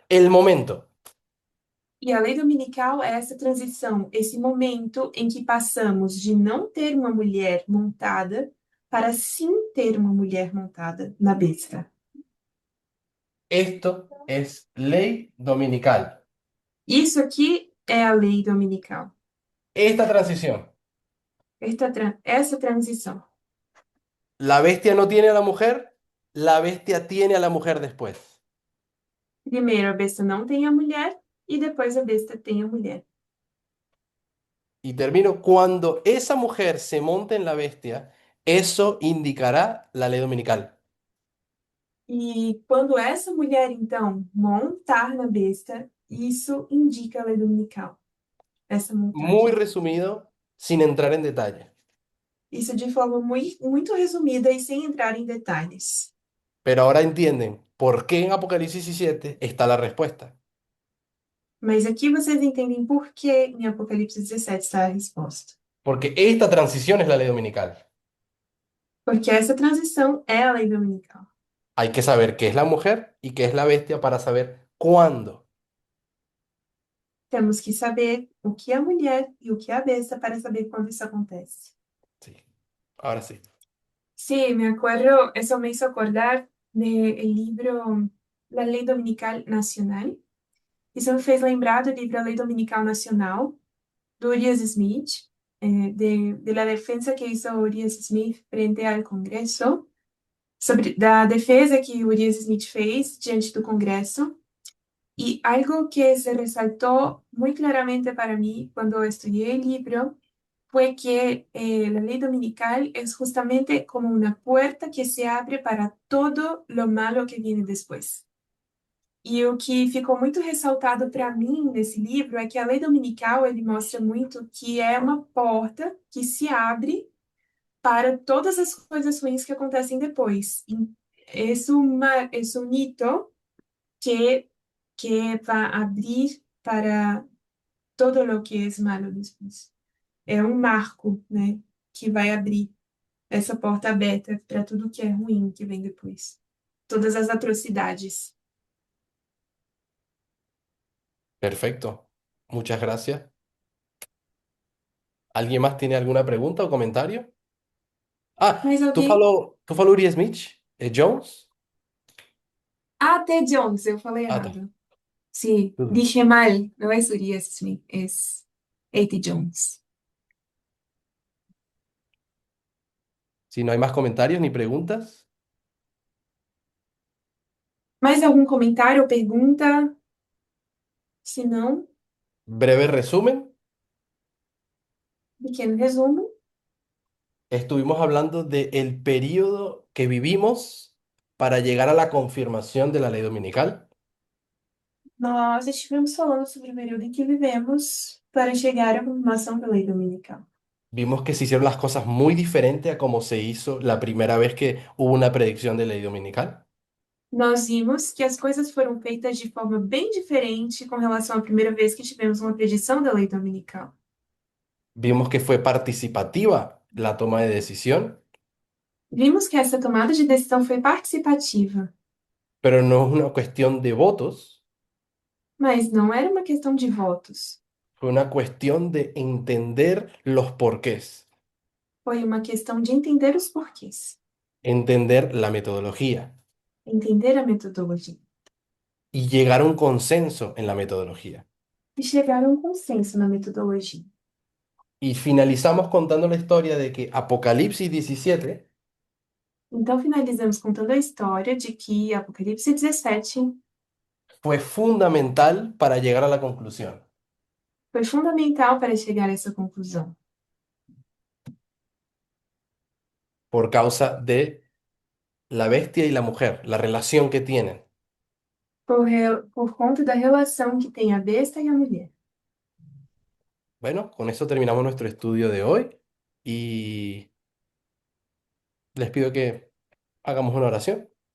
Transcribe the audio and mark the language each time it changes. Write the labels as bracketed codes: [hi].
[es] El momento. [pt] E a lei dominical é essa transição, esse momento em que passamos de não ter uma mulher montada para sim ter uma mulher montada na besta. [es] Esto es ley dominical. [pt] Isso aqui é a lei dominical. [es] Esta transición. [pt] Essa transição. [es] La bestia no tiene a la mujer, la bestia tiene a la mujer después. [pt] Primeiro a besta não tem a mulher e depois a besta tem a mulher. [es] Y termino, cuando esa mujer se monte en la bestia, eso indicará la ley dominical. [pt] E quando essa mulher, então, montar na besta, isso indica a lei dominical. Essa [es] Muy [pt] montagem. [es] resumido, sin entrar en detalle. [pt] Isso de forma muito resumida e sem entrar em detalhes. [es] Pero ahora entienden por qué en Apocalipsis 17 está la respuesta. [pt] Mas aqui vocês entendem por que em Apocalipse 17 está a resposta. [es] Porque esta transición es la ley dominical. [pt] Porque essa transição é a lei dominical. [es] Hay que saber qué es la mujer y qué es la bestia para saber cuándo. [pt] Temos que saber o que é a mulher e o que é a besta para saber quando isso acontece. [es] Sí, ahora sí. Sí, me acuerdo, eso me hizo acordar del libro La Ley Dominical Nacional. [pt] Isso me fez lembrar do livro A Lei Dominical Nacional, do Urias Smith, [es] de la defensa que hizo Urias Smith frente al Congreso, [pt] da defesa que Urias Smith fez diante do Congresso. [es] Y algo que se resaltó muy claramente para mí cuando estudié el libro fue que la ley dominical es justamente como una puerta que se abre para todo lo malo que viene después. [pt] E o que ficou muito ressaltado para mim nesse livro é que a lei dominical ele mostra muito que é uma porta que se abre para todas as coisas ruins que acontecem depois. É um hito que vai abrir para [es] todo lo [pt] que é [es] malo después. [pt] É um marco, né, que vai abrir essa porta aberta para tudo que é ruim que vem depois. Todas as atrocidades. [es] Perfecto. Muchas gracias. ¿Alguien más tiene alguna pregunta o comentario? Ah, [pt] Mas [es] ¿tú [pt] alguém... falou Uri Smith? Jones? Ah, Ted Jones, eu falei Ah, tá. errado. [es] Sí, [pt] Tudo bem. [es] dije mal. No es Urias Smith, es A.T. Jones. Si no hay más comentarios ni preguntas, [pt] Mais algum comentário ou pergunta? Se não, [es] breve resumen. [pt] pequeno resumo. [es] Estuvimos hablando del periodo que vivimos para llegar a la confirmación de la ley dominical. [pt] Nós estivemos falando sobre o período em que vivemos para chegar à confirmação da lei dominical. [es] Vimos que se hicieron las cosas muy diferentes a como se hizo la primera vez que hubo una predicción de ley dominical. [pt] Nós vimos que as coisas foram feitas de forma bem diferente com relação à primeira vez que tivemos uma predição da lei dominical. [es] Vimos que fue participativa la toma de decisión, [pt] Vimos que essa tomada de decisão foi participativa, [es] pero no es una cuestión de votos, [pt] mas não era uma questão de votos. [es] fue una cuestión de entender los porqués, [pt] Foi uma questão de entender os porquês, [es] entender la metodología [pt] entender a metodologia [es] y llegar a un consenso en la metodología. [pt] e chegar a um consenso na metodologia. [es] Y finalizamos contando la historia de que Apocalipsis 17 [pt] Então, finalizamos contando a história de que Apocalipse 17 [es] fue fundamental para llegar a la conclusión. [pt] foi fundamental para chegar a essa conclusão, [es] Por causa de la bestia y la mujer, la relación que tienen. [pt] por conta da relação que tem a besta e a mulher. [es] Bueno, con eso terminamos nuestro estudio de hoy y les pido que hagamos una oración.